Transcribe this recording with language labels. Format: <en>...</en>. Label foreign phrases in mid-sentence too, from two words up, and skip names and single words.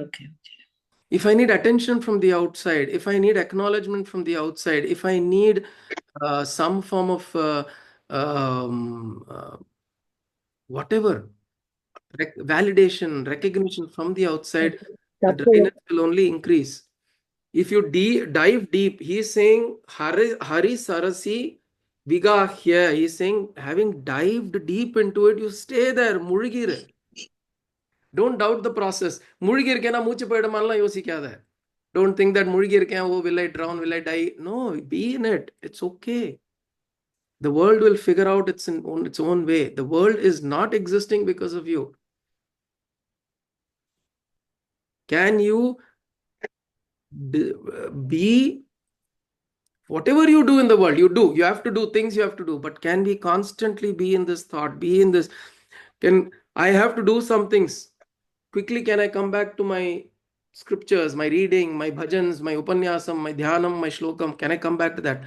<en>If I need attention from the outside, if I need acknowledgement from the outside, if I need some form of whatever, validation, recognition from the outside, the dryness will only increase. If you dive deep, he is saying,</en> <sa>Hari Sarasi Vigahya,</sa> <en>he is saying, having dived deep into it, you stay there, Murigire. Don't doubt the process.</en> <ta>Murigirkena moochu poidumalla yosikada.</ta> <en>Don't think that Murigirken, oh, will I drown, will I die? No, be in it. It's okay. The world will figure out its own way. The world is not existing because of you. Can you Be whatever you do in the world, you have to do things you have to do, but can we constantly be in this thought, be in this, can I have to do some things quickly, can I come back to my scriptures, my reading, my bhajans, my upanyasam, my dhyanam, my shlokam, can I come back to that?</en>